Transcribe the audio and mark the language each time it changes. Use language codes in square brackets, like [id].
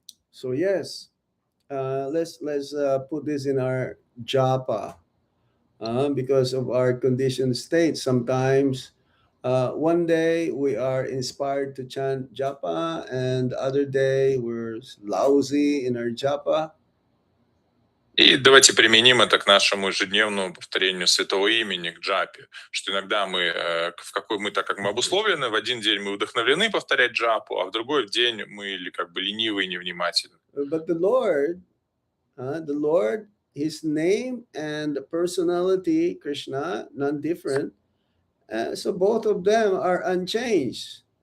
[en] So yes, let's put this in our japa, because of our conditioned state. Sometimes one day we are inspired to chant japa, and the other day we're lousy in our japa. [ru] И давайте применим это к нашему ежедневному повторению святого имени, к джапе, что иногда мы так как мы обусловлены, в один день мы вдохновлены повторять джапу, а в другой день мы или как бы ленивы и невнимательны. [en] But the Lord, His name and the personality, Krishna, not different. So both of them are unchanged.